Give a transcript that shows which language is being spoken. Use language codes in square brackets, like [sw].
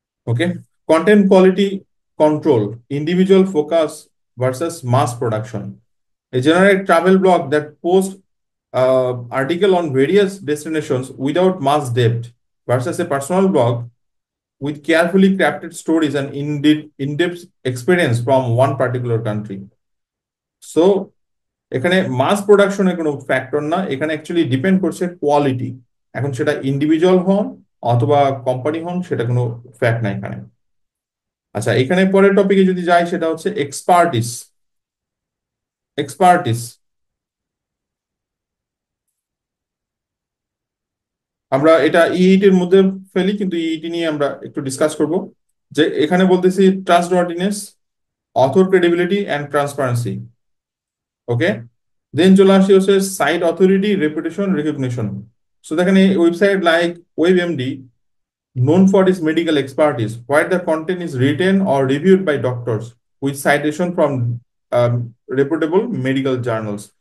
[en] Okay. Content quality control, individual focus versus mass production, a generic travel blog that posts article on various destinations without mass depth versus a personal blog with carefully crafted stories and in-depth experience from one particular country. [bn] So এখানে মাস প্রোডাকশনের কোনো factor না, এখানে actually depend করছে quality. এখন সেটা individual হন অথবা কোম্পানি হন, সেটা কোনো ফ্যাক্ট না এখানে। আচ্ছা, এখানে পরের টপিকে যদি যাই, সেটা হচ্ছে এক্সপার্টিস। এক্সপার্টিস আমরা এটা ইইটি এর মধ্যে ফেলি, কিন্তু ইইটি নিয়ে আমরা একটু ডিসকাস করব। যে এখানে বলতেছি ট্রাস্টওয়ার্দিনেস, অথর ক্রেডিবিলিটি অ্যান্ড ট্রান্সপারেন্সি, ওকে। দেন চলে আসি হচ্ছে site authority, reputation, recognition. So দেখেন এই website [en] Like WebMD known for its medical expertise, where the content is written or reviewed by doctors with citation from reputable medical journals।